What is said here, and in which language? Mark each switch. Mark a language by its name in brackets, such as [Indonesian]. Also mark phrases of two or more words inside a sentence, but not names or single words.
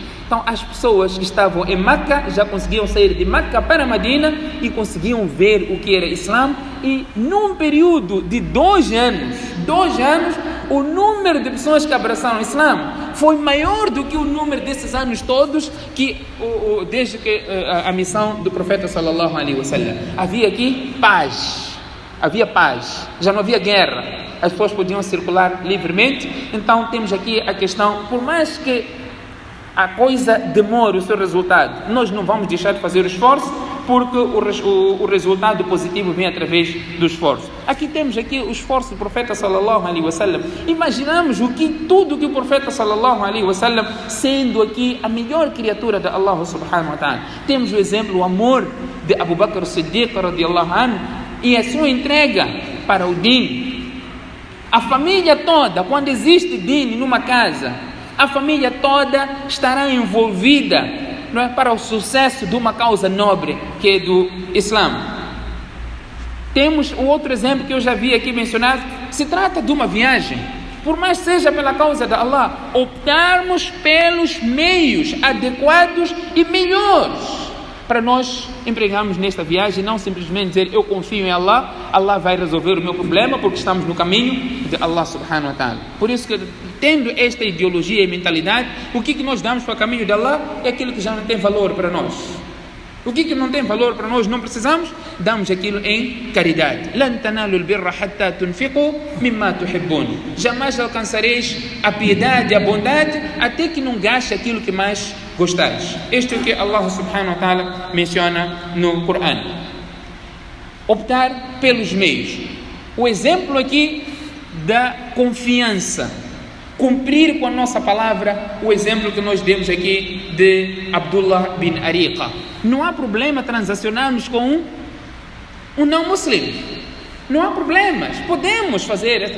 [Portuguese] Então as pessoas que estavam em Meca já conseguiam sair de Meca para Medina e conseguiam ver o que era Islã, e num período de 2 anos, o número de pessoas que abraçaram o Islã foi maior do que o número desses anos todos desde que a missão do profeta [Arabic] صلى الله عليه وسلم. [Portuguese] Havia aqui paz, já não havia guerra, as pessoas podiam circular livremente. Então temos aqui a questão, por mais que a coisa demora o seu resultado, nós não vamos deixar de fazer o esforço, porque o resultado positivo vem através do esforço. Aqui temos o esforço do profeta [Arabic] صلى الله عليه وسلم. [Portuguese] Imaginamos tudo que o profeta [Arabic] صلى الله عليه وسلم, [Portuguese] sendo aqui a melhor criatura de Allah [Arabic] سبحانه وتعالى. [Portuguese] Temos o exemplo, o amor de Abu Bakr as-Siddiq [Arabic] رضي الله عنه [Portuguese] e a sua entrega para o din. A família toda, quando existe din numa casa, a família toda estará envolvida, não é, para o sucesso de uma causa nobre, que é do Islã. Temos o outro exemplo que eu já vi aqui mencionado, se trata de uma viagem. Por mais seja pela causa de Allah, optarmos pelos meios adequados e melhores para nós empregarmos nesta viagem, não simplesmente dizer eu confio em Allah, Allah vai resolver o meu problema porque estamos no caminho de Allah [Arabic] سبحانه وتعالى. [Portuguese] Por isso que, tendo esta ideologia e mentalidade, o que nós damos para o caminho de Allah é aquilo que já não tem valor para nós. O que não tem valor para nós, não precisamos, damos aquilo em caridade. [Arabic] لن تنالوا البر حتى تنفقوا مما تحبون. [Portuguese] Jamais alcançareis a piedade e a bondade até que não gaste aquilo que mais gostares. Este é o que Allah [Arabic] سبحانه وتعالى [Portuguese] menciona no Corão. Optar pelos meios. O exemplo aqui da confiança, cumprir com a nossa palavra, o exemplo que nós demos aqui de Abdullah bin Ariqa. Não há problema transacionarmos com um não muslim, não há problemas, podemos fazer.